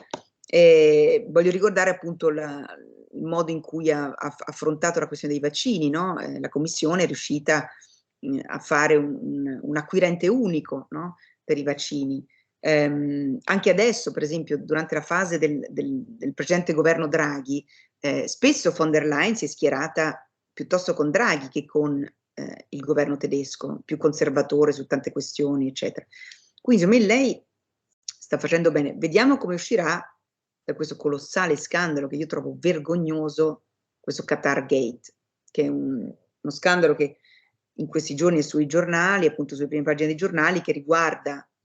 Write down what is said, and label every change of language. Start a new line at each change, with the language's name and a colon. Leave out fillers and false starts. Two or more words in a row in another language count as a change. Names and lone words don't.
Italian: Voglio ricordare appunto il modo in cui ha affrontato la questione dei vaccini, no? La Commissione è riuscita a fare un acquirente unico, no? Per i vaccini. Anche adesso, per esempio, durante la fase del precedente governo Draghi, spesso von der Leyen si è schierata piuttosto con Draghi che con il governo tedesco, più conservatore su tante questioni, eccetera. Quindi, secondo me, lei sta facendo bene. Vediamo come uscirà da questo colossale scandalo che io trovo vergognoso, questo Qatar Gate, che è uno scandalo che in questi giorni è sui giornali, appunto sulle prime pagine dei giornali, che riguarda